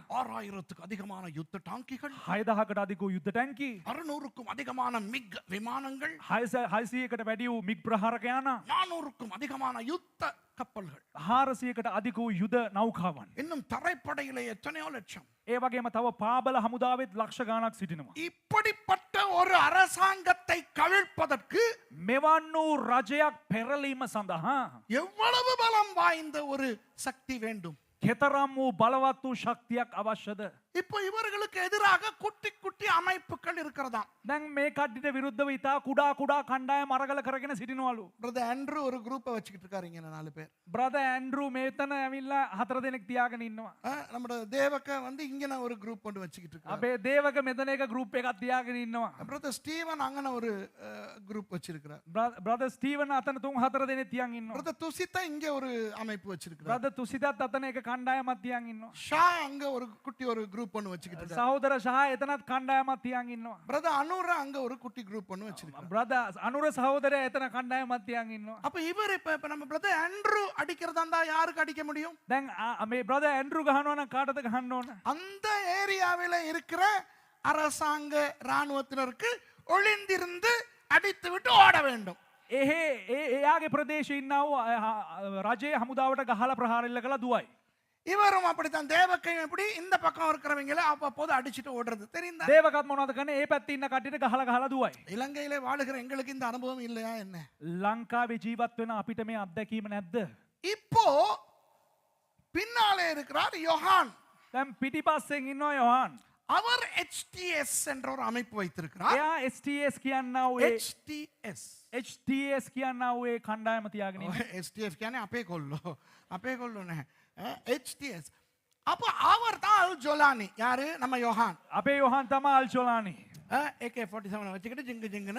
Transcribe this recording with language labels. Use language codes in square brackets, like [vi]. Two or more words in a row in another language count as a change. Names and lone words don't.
[ta] 6000க்கு அதிகமான யுத்த டாங்கிகள், [si] 6000කට අධික වූ යුද්ධ ටැංකි, [ta] 600க்கும் அதிகமான மிக் விமானங்கள், [si] 600කට වැඩි වූ මිග් ප්‍රහාරක යානා, [ta] 400க்கும் அதிகமான யுத்த கப்பல்கள், [si] 400කට අධික වූ යුද නෞකාවන්. [ta] இன்னும் தரைப்படையிலே எத்தனையோ லட்சம். [si] ඒ වගේම තව පාබල හමුදාවෙත් ලක්ෂ ගාණක් සිටිනවා. [ta] இப்படிப்பட்ட ஒரு அரசாங்கத்தை கவிழ்ப்பதற்கு [si] මෙවන් වූ රජයක් පෙරලීම සඳහා [ta] எவ்வளவு பலம் வாய்ந்த ஒரு சக்தி வேண்டும். [si] කෙතරම් වූ බලවත් වූ ශක්තියක් අවශ්‍යද? [ta] இப்போ இவர்களுக்கு எதிராக குட்டி குட்டி அமைப்புகள் இருக்கிறதாம். [si] දැන් මේ කඩ්ඩිට විරුද්ධව ඉතා කුඩා කුඩා කණ්ඩායම් අරගල කරගෙන සිටිනවලු. [ta] பிரதர் ஆண்ட்ரூ ஒரு குரூப்பை வச்சுக்கிட்டு இருக்காருங்க, 4 பேர். [si] බ්‍රදර් ඇන්ඩ්‍රූ මේතන ඇවිල්ලා 4 දෙනෙක් තියාගෙන ඉන්නවා. [ta] நம்ம தேவக்க வந்து இங்கன ஒரு குரூப் ஒன்று வச்சுக்கிட்டு இருக்காரு. [si] අපේ දේවක මෙතන එක ගෲප් එකක් තියාගෙන ඉන්නවා. [ta] பிரதர் ஸ்டீவன் அங்கன ஒரு குரூப் வச்சிருக்காரு. [si] බ්‍රදර් ස්ටීවන් අතන 3-4 දෙනෙක් තියන් ඉන්නවා. [ta] பிரதர் துசிதா இங்க ஒரு அமைப்பு வச்சிருக்காரு. [si] බ්‍රදර් තුසිතත් අතන එක කණ්ඩායමක් තියන් ඉන්නවා. [ta] ஷா அங்க ஒரு குட்டி ஒரு குரூப் ஒன்று வச்சுக்கிட்டு இருக்காரு. [si] සහෝදර ශා එතනත් කණ්ඩායමක් තියන් ඉන්නවා. [ta] பிரதர் அனுரா அங்க ஒரு குட்டி குரூப் ஒன்று வச்சிருக்காரு. [si] බ්‍රදර් අනුර සහෝදරයා එතන කණ්ඩායමක් තියන් ඉන්නවා. [ta] அப்ப இவர் இப்ப நம்ம பிரதர் ஆண்ட்ரூ அடிக்கிறதா இருந்தா யாருக்கு அடிக்க முடியும்? [si] දැන් මේ බ්‍රදර් ඇන්ඩ්‍රූ ගහනවා නම් කාටද ගහන්න ඕන? [ta] அந்த ஏரியாவில இருக்கிற அரசாங்க ராணுவத்தினருக்கு ஒளிந்திருந்து அடித்து விட்டு ஓட வேண்டும். [si] එයාගේ ප්‍රදේශයේ ඉන්නා වූ රජයේ හමුදාවට ගහලා ප්‍රහාර එල්ල කළා දුවයි. [ta] இவரும் அப்படித்தான். தேவக்கையும் எப்படி இந்த பக்கம் இருக்கிறவங்கள அப்பப்போது அடிச்சிட்டு ஓடுறது தெரியுதா? [si] දේවකත් මොනවද කරන්නේ? ඒ පැත්තේ ඉන්න කට්ටියට ගහලා ගහලා දුවයි. [ta] இலங்கையிலே வாழுகிற எங்களுக்கு இந்த அனுபவம் இல்லையா என்ன? [si] ලංකාවේ ජීවත් වෙන අපිට මේ අත්දැකීම නැද්ද? [ta] இப்போ பின்னாலே இருக்கிறார் யோஹான். [si] දැන් පිටිපස්සෙන් ඉන්නවා යොහාන්. [ta] அவர் HTS என்ற ஒரு அமைப்பு வைத்திருக்கிறார். [si] එයා STS කියනවා ඒ HTS කියනවා ඒ කණ්ඩායම තියාගෙන ඉන්නවා. STF කියන්නේ අපේ කොල්ලෝ නැහැ. HTS. [ta] அப்ப அவர் தான் அல் ஜோலானி. யாரு? நம்ம யோஹான். [si] අපේ යොහාන් තමයි අල් ජොලානි. [ta] AK47 வச்சுக்கிட்டு ஜிங்கு ஜிங்குன்னு